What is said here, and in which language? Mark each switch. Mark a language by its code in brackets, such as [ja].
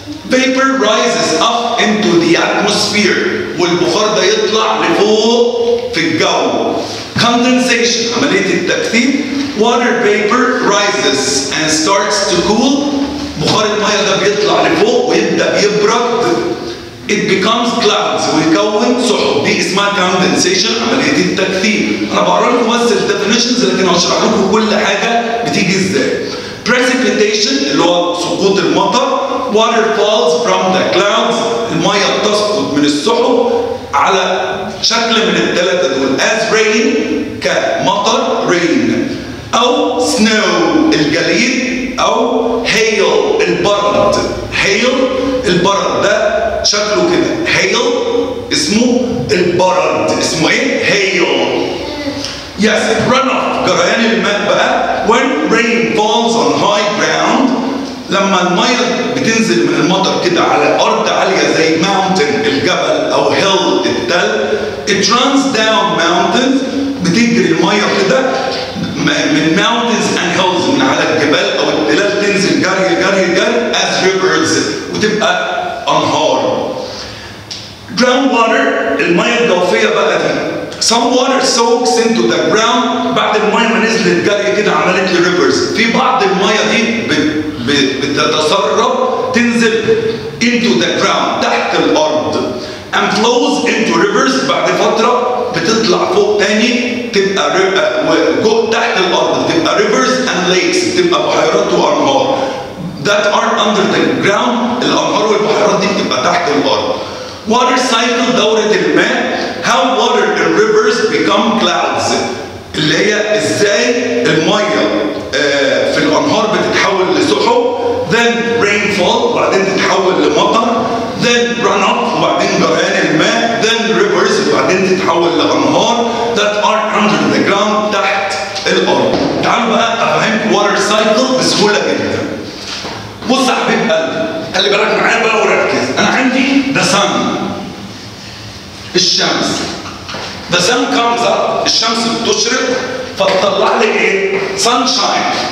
[en] Vapor rises up into the atmosphere. [ar] والبخار ده يطلع لفوق في الجو. Condensation عملية التكثيف. [en] Water vapor rises and starts to cool. [ar] بخار المية ده بيطلع لفوق ويبدأ يبرد. [en] It becomes clouds [ar] ويكون سحب. دي اسمها condensation عملية التكثيف. أنا بقرا لكم بس الديفينيشنز لكن هشرح لكم كل حاجة بتيجي ازاي. Precipitation اللي هو سقوط المطر. [en] Water falls from the clouds. [ar] المية بتسقط من السحب على شكل من الثلاثة دول. [en] As rain كمطر rain. [ar] أو snow الجليد. أو hail البرد. hail البرد ده شكله كده. hail اسمه البرد. اسمه ايه؟ hail. [en] Yes, [ar] runoff جريان الماء بقى. [en] When rain falls on high ground [ar] لما المية بتنزل من المطر كده على أرض عالية زي mountain الجبل أو hill التل. [en] It runs down mountains. [ar] بتجري المية كده من [en] mountains and hills [ar] من على الجبال أو التلال تنزل جري جري جري [en] as rivers [ar] وتبقى أنهار. Groundwater المية الجوفية بقى دي [en] Some water soaks into the ground. [ar] بعد المية ما نزلت جري كده عملت لي rivers. في بعض المية دي بتتسرب تنزل [en] into the ground [ar] تحت الأرض. [en] And flows into rivers. [ar] بعد فترة بتطلع فوق تاني تبقى تحت الأرض بتبقى [en] rivers and lakes [ar] بتبقى بحيرات وأنهار. [en] That are under the ground. [ar] الأنهار والبحيرات دي بتبقى تحت الأرض. Water cycle دورة الماء. [en] How water in rivers become clouds. [ar] اللي هي ازاي المية في الأنهار بتتحول لسحب. [en] Then rainfall [ar] وبعدين تتحول لمطر. [en] Then runoff [ar] وبعدين جريان الماء. [en] Then rivers [ar] وبعدين تتحول لأنهار [en] that are under the ground [ar] تحت الأرض. تعالوا بقى أفهمكم water cycle بسهولة جدا. بص يا حبيب قلبي، خلي بالك معايا بقى وركز. أنا عندي the sun الشمس. [en] The sun comes up [ar] الشمس بتشرق فتطلع لي إيه؟ [en] sunshine.